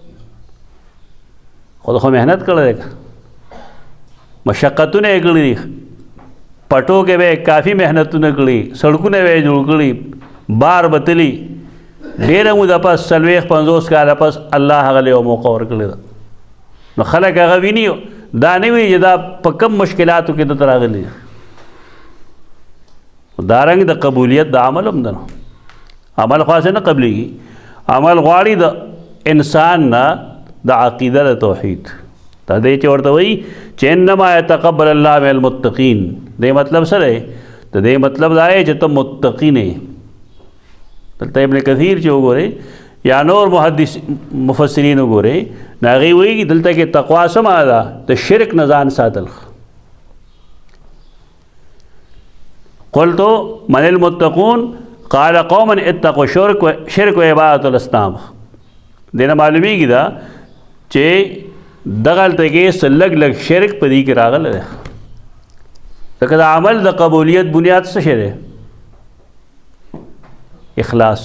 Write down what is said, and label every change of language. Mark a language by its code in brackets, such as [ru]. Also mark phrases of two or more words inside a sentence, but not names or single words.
[ps] خو خو محنت کړی دی مشقتونه یې کړي دي پټو کې به کافي محنتونه کړي سړکونه به یې جوړ کړي بار به تلي ډېره موده پس 40-50 کاله پس الله هغه له یو موقع ورکړې ده نو خلک هغه ویني دا نه وي چې دا په کم مشکلاتو کې دلته راغلي دارنګ د قبولیت د عمل هم ده عمل خاص نه قبلېږي عمل غواړي د انسان نه د عقیده د توحید دا دی چې ورته وایي چې [ar] انما يتقبل الله من المتقین. [ps] دې مطلب څه دی د دې مطلب دا دی چې ته متقی نه یې. دلته ابن کثیر چې وګورئ یا نور مفسرین وګورئ نو هغې وایي دلته کې تقوا څه معنا ده د شرک نه ځان ساتل. [ar] قلت من المتقون قال قوما اتقوا شرک و عبادت الاصنام. [ps] دې نه معلومیږي دا چې دغلته کې څه لږ لږ شرک په دې کې راغلی دی ځکه د عمل د قبولیت بنیاد څه شی دی اخلاص.